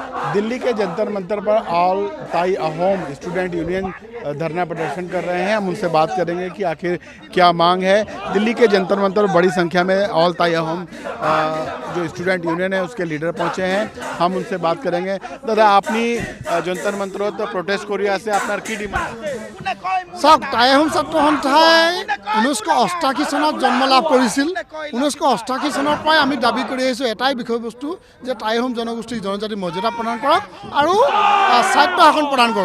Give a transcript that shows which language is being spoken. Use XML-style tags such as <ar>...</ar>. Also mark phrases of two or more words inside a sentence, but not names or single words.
<hi>दिल्ली के जंतर मंतर पर ऑल ताई अहोम स्टूडेंट यूनियन धरना प्रदर्शन कर रहे हैं। हम उनसे बात करेंगे कि आखिर क्या मांग है। दिल्ली के जंतर मंतर बड़ी संख्या में ऑल ताई अहोम जो स्टूडेंट यूनियन है उसके लीडर पहुंचे हैं। हम उनसे बात करेंगे। दादा</hi> <as>আপনি জন্তৰ মন্তৰত প্ৰটেষ্ট কৰি আছে, আপোনাৰ কি ডিমাণ্ড? চাওক, টাই আহোম ছাত্ৰ সন্থাই 1988 চনত জন্ম লাভ কৰিছিল। 1988 চনৰ পৰাই আমি দাবী কৰি আহিছোঁ এটাই বিষয়বস্তু যে টাই আহোম জনগোষ্ঠীক জনজাতি মৰ্যাদা প্ৰদান কৰক আৰু স্বায়ত্ব শাসন প্ৰদান কৰক।</as>